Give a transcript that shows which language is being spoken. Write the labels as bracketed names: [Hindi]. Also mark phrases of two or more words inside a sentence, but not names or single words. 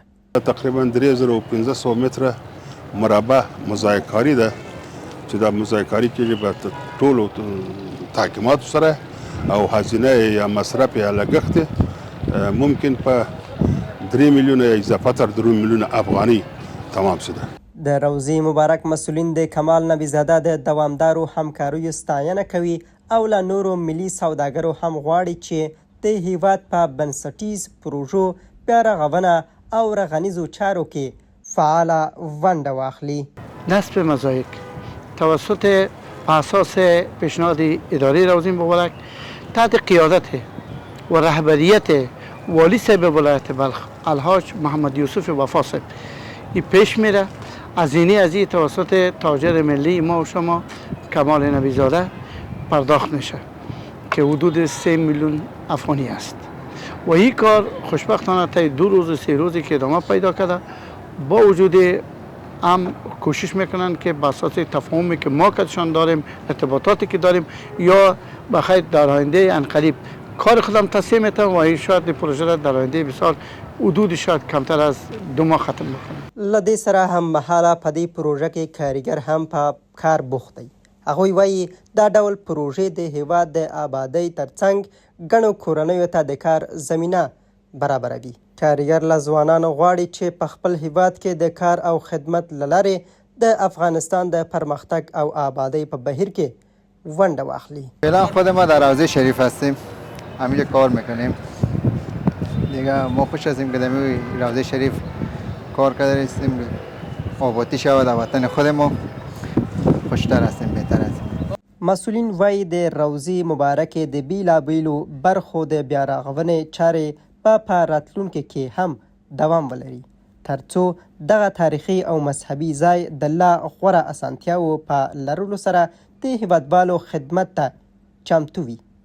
[Pashto] تقریبا 3500 متره مربع مزایکاري ده چې دا مزایکاري کېږي په ټولو تحکیماتو سره او هزینه یا مصرف یا لګښت ممکن په 3 میلیونه اضافه تر 3 میلیونه افغاني [Persian] تمام شده. [Pashto] د روضې مبارک مسؤلین د کمال نبیزاده د دوامدارو همکاریو ستاینه کوي او له نورو ملي سوداګرو هم غواړي چې د هیواد په بنسټیز پروژو بیارغونه او رغنیزو چارو کې فعاله ونډه واخلي. [Persian] نصب مزایک توسط اساس پیشنهاد اداره روضې مبارک تحت قیادت و رهبریت والی صاحب ولایت بلخ الحاج محمد یوسف وفا صاحب این پیش میره. هزینه از این توسط تاجر ملی ما و شما کمال نبیزاده پرداخت میشه که حدود 3 میلیون افغانی است و این کار خوشبختانه تا 2 روز 3 روزی که ادامه پیدا کرده با وجود هم کوشش میکنن که به اساس تفاهمی که ما کدشان داریم، ارتباطاتی که داریم یا بخیر در آینده انقریب کار خودم تصمیم میتونم و این شاید پروژه را در آینده بسیار حدود شاید کمتر از 2 ماه ختم بکنم. [Pashto] له دې سره هم مهاله په دې پروژه کې کاریګر هم په کار بوخت دی. هغوی وایي دا ډول پروژې د هیواد د آبادۍ ترڅنګ ګڼو کورنیو ته د کار زمینه برابروي. کاریګر له ځوانانو غواړي چې په خپل هیواد کې د کار او خدمت له لارې د افغانستان د پرمختګ او آبادۍ په بهیر کې ونډه واخلي. [Persian] فعلا خود ما در روضه شریف هستیم، همینجا کار میکنیم دیگه. ما خوش هستیم که در روضه شریف کار کرده هستیم، آبادی شود وطن خود ما، خوشتر هستیم، بهتر هستیم. [Pashto] مسئولین وایي د روضې مبارکې د بیلابیلو برخو د بیارغونې چارې په راتلونکي کې هم دوام ولري ترڅو دغه تاریخي او مذهبي ځای د لا غوره اسانتیاوو په لرلو سره د هیوادوالو خدمت ته چمتو وي.